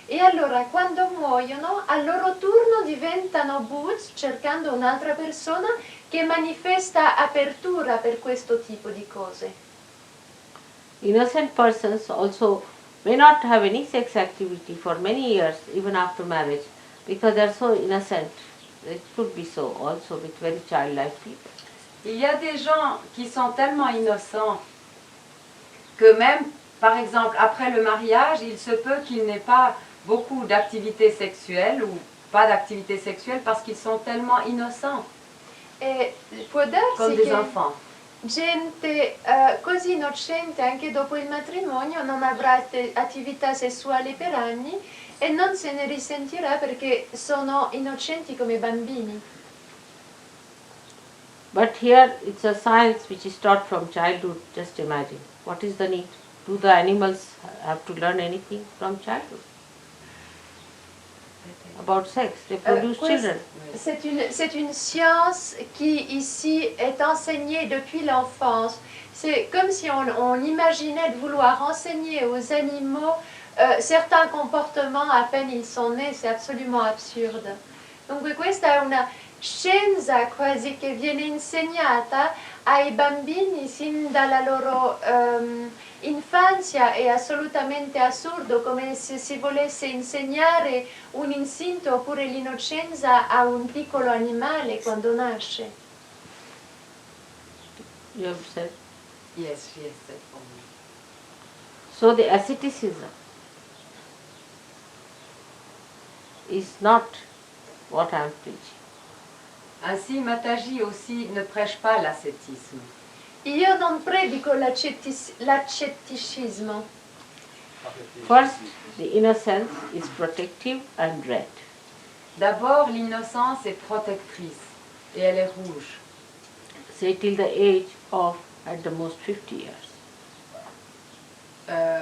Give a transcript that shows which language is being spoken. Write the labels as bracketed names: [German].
[Italian] E allora quando muoiono, a loro turno diventano Buddha cercando un'altra persona che manifesta apertura per questo tipo di cose. [English] Innocent persons also may not have any sex activity for many years, even after marriage, because they are so innocent. It could be so also with very childlike people. [French] Il y a des gens qui sont tellement innocents que même, par exemple, après le mariage, il se peut qu'il n'ait pas beaucoup d'activité sexuelle ou pas d'activité sexuelle parce qu'ils sont tellement innocents, comme des enfants. [Italian] Gente così innocente anche dopo il matrimonio non avrà attività sessuale per anni e non se ne risentirà perché sono innocenti come bambini. [English] But here it's a science which is taught from childhood. Just imagine. What is the need? Do the animals have to learn anything from childhood? About sex, they produce children. [French] C'est une science qui ici est enseignée depuis l'enfance. C'est comme si on imaginait de vouloir enseigner aux animaux certains comportements à peine ils sont nés, c'est absolument absurde. [Italian] Donc questa è una scienza quasi che viene insegnata ai bambini sin dalla loro infanzia, è assolutamente assurdo, come se si volesse insegnare un istinto oppure l'innocenza a un piccolo animale quando nasce. [English] You have said. Yes, yes, said for me. So the asceticism is not what I am preaching. [French] Ainsi, Mataji aussi ne prêche pas l'ascétisme. [Italian] Io non predico l'accetticismo. [English] First, the innocence is protective and red. [French] D'abord, l'innocence est protectrice et elle est rouge. [English] Say till the age of at the most 50 years.